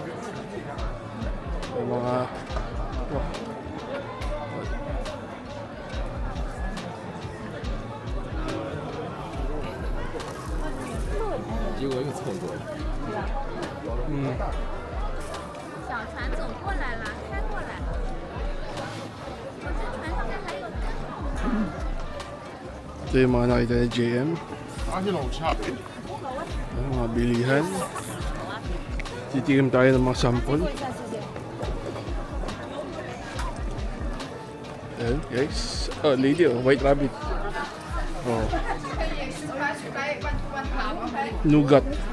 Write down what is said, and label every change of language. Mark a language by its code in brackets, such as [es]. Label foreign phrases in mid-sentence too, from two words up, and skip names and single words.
[tl] Yung mga 嗯。 [zh] 小船走过来了，开过来。这船上面还有。 [tl] Ito yung mga nakita ni JM. Ang mga bilihan. Titikim tayo ng mga sample. Ayan guys. [en] Oh, lady, white rabbit. Oh. Nougat.